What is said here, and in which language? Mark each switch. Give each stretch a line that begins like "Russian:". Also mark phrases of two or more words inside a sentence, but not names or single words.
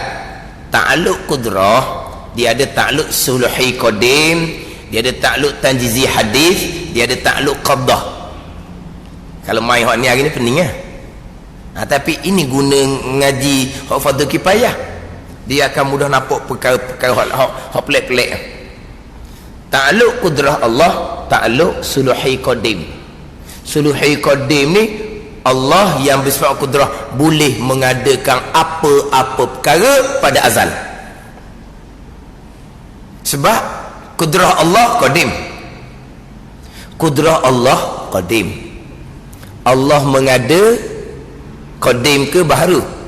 Malay: Ta'aluk kudrah, dia ada
Arabic: تعلق صلوحي قديم,
Malay: dia ada
Arabic: تعلق تنجيزي حادث,
Malay: dia ada
Arabic: تعلق قبضة.
Malay: Kalau main hak ni hari ni pening lah. Tapi ini guna ngaji hak fardu kifayah. Dia akan mudah nampak perkara-perkara hak pelik-pelik. Ta'aluk kudrah Allah,
Arabic: تعلق صلوحي قديم. صلوحي قديم
Malay: ni Allah yang bersifat kudrah boleh mengadakan apa-apa perkara pada azal. Sebab kudrah Allah qadim. Kudrah Allah qadim. Allah mengada qadim ke baharu?